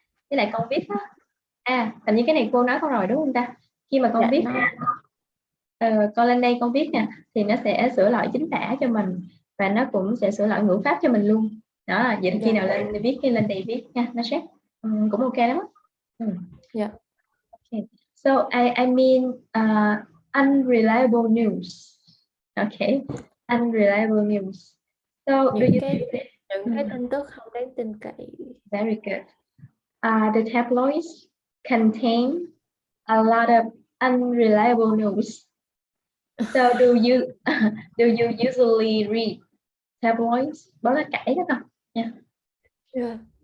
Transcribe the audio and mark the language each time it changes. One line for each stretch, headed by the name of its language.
Vietnamese: Với lại con viết á. Hình như cái này cô nói con rồi đúng không ta? Khi mà con viết con lên đây con viết nè thì nó sẽ sửa lại chính tả cho mình và nó cũng sẽ sửa lại ngữ pháp cho mình luôn. Đó, vậy khi nào lên viết cái lên đây viết nha, nó sẽ cũng ok lắm.
English: Yeah. Okay. So I mean unreliable news. Okay. Unreliable news. So
Vietnamese: những cái tin tức không đáng tin cậy.
English: Very good. The tabloids contain a lot of unreliable news. So do you usually read tabloids?
Vietnamese: Báo lá cải đó không?
English: Yeah. Yeah.